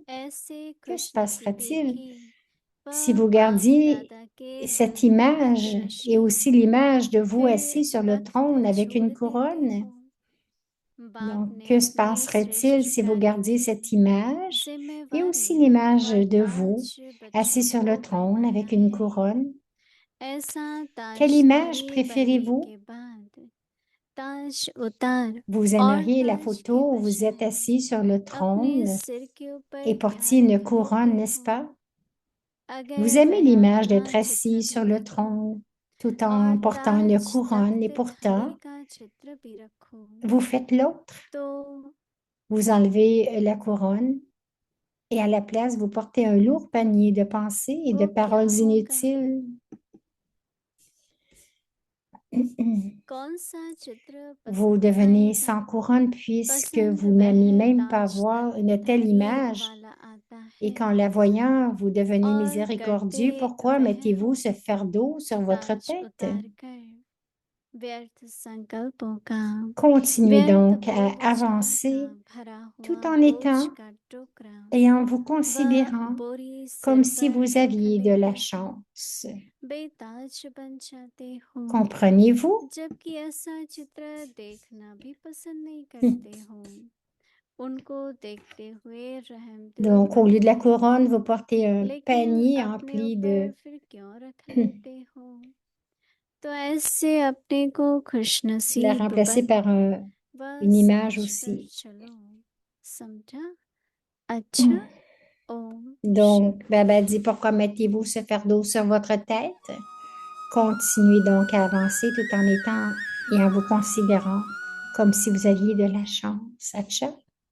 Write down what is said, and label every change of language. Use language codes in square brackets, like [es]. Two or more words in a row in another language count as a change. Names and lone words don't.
[hi] ऐसे [fr] Que se [hi] खुश नसीबी [fr] passera-t-il [hi] की [fr] si [hi] वह [fr] vous [hi] बाप [fr] gardiez [hi] दादा के [fr] cette [hi] तख्त [fr] image et [hi] नशीन [fr] aussi l'image de vous [hi] फिर [fr] assis sur le [hi] तख्त [fr] trône avec [hi] छोड़ [fr] une [hi] देते [fr] couronne? [hi] हो? बाप [fr] Donc, [hi] ने [fr] que se [hi] अपनी [fr] passerait-il [hi] श्रेष्ठ [fr] si vous [hi] कार्यों [fr] gardiez cette [hi] की [fr] image et aussi [hi] जिम्मेवारी [fr] l'image [hi] वह [fr] de vous [hi] ताज [fr] assis [hi] बच्चों [fr] sur [hi] को [fr] le trône [hi] पहनाया [fr] avec une [hi] है। [fr] couronne? [hi] ऐसा [fr] Quelle image [hi] ताजधारी बनने [fr] préférez-vous? [hi] के बाद ताज उतार [fr] Vous [hi] और [fr] aimeriez la [hi] ताज के [fr] photo où vous êtes [hi] बजाय [fr] assis sur le [hi] अपने [fr] trône [hi] सिर के ऊपर [fr] et [hi] क्या [fr] portiez une [hi] रख [fr] couronne, [hi] लेते [fr] n'est-ce [hi] हो? [fr] pas? Vous [hi] अगर [fr] aimez [hi] वह [fr] l'image [hi] अपना [fr] d'être [hi] चित्र [fr] assis [hi] भी [fr] sur le [hi] रखो [fr] trône tout [hi] और [fr] en portant une [hi] ताज [fr] couronne et [hi] तख्त थाली [fr] pourtant [hi] का चित्र भी रखो [fr] vous faites l'autre. [hi] तो [fr] Vous enlevez la couronne et à la place vous portez un lourd panier de pensées et de [hi] वो क्या [fr] paroles [hi] होगा? [fr] inutiles. [hi] कौन सा चित्र [fr] Vous [hi] पसंद [fr] devenez [hi] आएगा? [fr] sans couronne puisque [hi] पसंद [fr] vous n'aimez [hi] वह [fr] même pas [hi] ताज [fr] voir [hi] तख्त [fr] une telle [hi] धारी [fr] image. [hi] वाला आता [fr] Et [hi] है [fr] qu'en la voyant, vous devenez [hi] और [fr] miséricordieux. [hi] करते [fr] Pourquoi [hi] वह [fr] mettez-vous [hi] हो [fr] ce fardeau sur votre [hi] ताज [fr] tête? [hi] उतार कर व्यर्थ संकल्पों का [fr] Continuez [hi] व्यर्थ [fr] donc à [hi] बोझों का [fr] avancer [hi] भरा [fr] tout [hi] हुआ [fr] en [hi] बोझ [fr] étant [hi] का टुकड़ा [fr] et en vous [hi] वह [fr] considérant [hi] बोरी सिर [fr] comme si [hi] पर [fr] vous [hi] रख [fr] aviez de la [hi] लेते हो [fr] chance. [hi] बेताज बन जाते हो [fr] Comprenez-vous? [hi] जबकि ऐसा चित्र देखना भी पसंद नहीं करते हो उनको देखते हुए रहम दिल [fr] Donc, au lieu de la [hi] बनते हो [fr] couronne, vous portez un [hi] लेकिन [fr] panier [hi] अपने [fr] empli [hi] ऊपर [fr] de... [hi] फिर क्यों रख लेते हो तो ऐसे अपने को [fr] La [hi] खुशनसीब [fr] remplacer [hi] बन [fr] par [hi] व [fr] une image [hi] समझ कर [fr] aussi. [hi] चलो समझा अच्छा ओम [fr] Donc, [hi] शांति [fr] Baba dit, pourquoi mettez-vous ce fardeau sur votre tête? Continuez donc à avancer tout en étant et en vous considérant comme si vous aviez de la chance. Atcha.